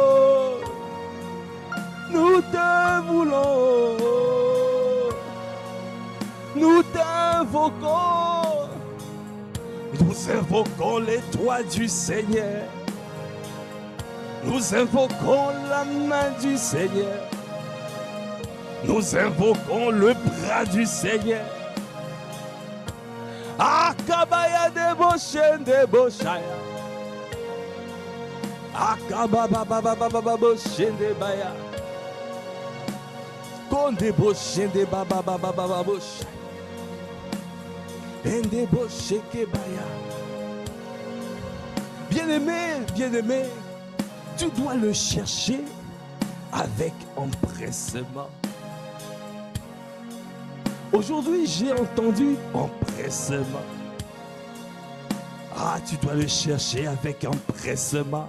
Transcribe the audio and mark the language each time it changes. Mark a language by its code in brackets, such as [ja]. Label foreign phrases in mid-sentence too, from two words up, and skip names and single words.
[fr] nous te voulons, nous t'invoquons, nous invoquons les doigts du Seigneur, nous invoquons la main du Seigneur, nous invoquons le bras du Seigneur. Akabaya debo shende boshaya. Akababa shende baya. Konde bo shende baba baba boshaya. Ende bo sheke baya. Bien-aimé, tu dois le chercher avec empressement. Aujourd'hui, j'ai entendu empressement. Ah, tu dois le chercher avec empressement.